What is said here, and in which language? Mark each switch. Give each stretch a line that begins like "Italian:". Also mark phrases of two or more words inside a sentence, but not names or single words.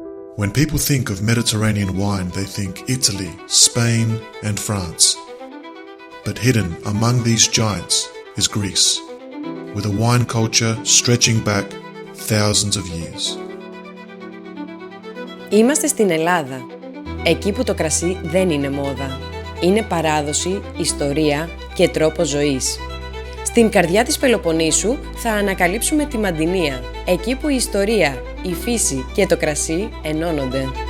English: When people think of Mediterranean wine, they think Italy, Spain, and France. But hidden among these giants is Greece, with a wine culture stretching back thousands of years.
Greek: Είμαστε στην Ελλάδα, εκεί που το κρασί δεν είναι μόδα. Είναι παράδοση, ιστορία και τρόπος ζωής. Στην καρδιά της Πελοποννήσου θα ανακαλύψουμε τη Mantineia, εκεί που η ιστορία, η φύση και το κρασί ενώνονται.